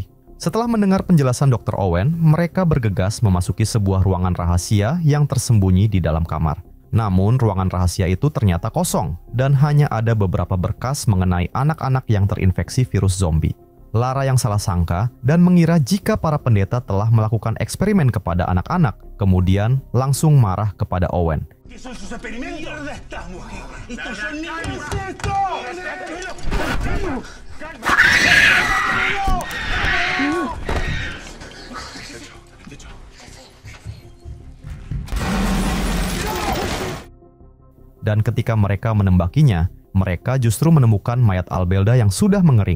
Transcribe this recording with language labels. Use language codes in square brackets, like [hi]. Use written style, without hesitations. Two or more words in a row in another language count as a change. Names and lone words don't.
[id] Setelah mendengar penjelasan Dr. Owen, mereka bergegas memasuki sebuah ruangan rahasia yang tersembunyi di dalam kamar. Namun, ruangan rahasia itu ternyata kosong, dan hanya ada beberapa berkas mengenai anak-anak yang terinfeksi virus zombie. Lara yang salah sangka dan mengira jika para pendeta telah melakukan eksperimen kepada anak-anak, kemudian langsung marah kepada Owen. [es] ¿Qué son sus experimentos? ¿Dónde estás, mujer? ¡Estos son niños! ¡Esto! [id] Dan ketika mereka menembakinya, mereka justru menemukan mayat Albelda yang sudah mengering.